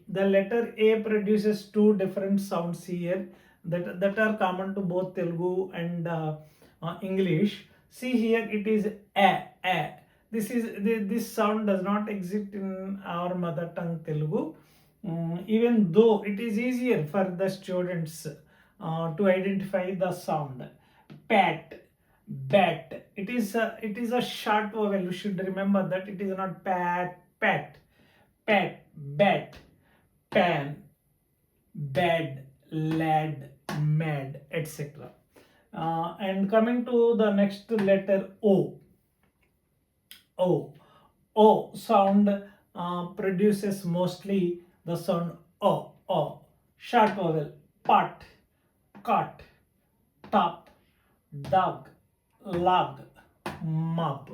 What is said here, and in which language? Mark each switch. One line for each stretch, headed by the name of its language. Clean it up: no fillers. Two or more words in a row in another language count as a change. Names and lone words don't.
English: The letter A produces two different sounds here that are common to both Telugu and English. See here, it is a. This sound does not exist in our mother tongue Telugu. Even though it is easier for the students to identify the sound. Pat, bat. It is a short vowel. You should remember that it is not pat, pat, pat, bat, pan, bad, lad, mad, etc. And coming to the next letter O. O. O sound produces mostly the sound O. O. Short vowel. Pot, cot, top, dog, log, mop.